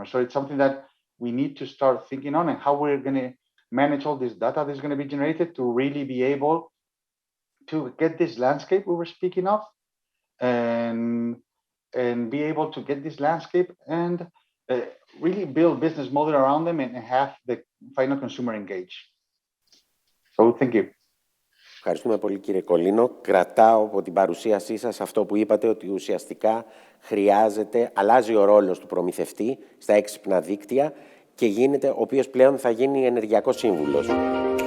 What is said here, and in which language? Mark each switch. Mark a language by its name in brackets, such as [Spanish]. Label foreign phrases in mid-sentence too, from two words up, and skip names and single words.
[English] So it's something that we need to start thinking on, and how we're going to manage all this data that's going to be generated to really be able to get this landscape we were speaking of, and be able to get this landscape and really build business model around them and have the final consumer engage. So thank you. [Greek] Ευχαριστούμε πολύ, κύριε Κολίνο. Κρατάω από την παρουσίασή σας αυτό που είπατε, ότι ουσιαστικά αλλάζει ο ρόλος του προμηθευτή στα έξυπνα δίκτυα και γίνεται, ο οποίος πλέον θα γίνει ενεργειακός σύμβουλος.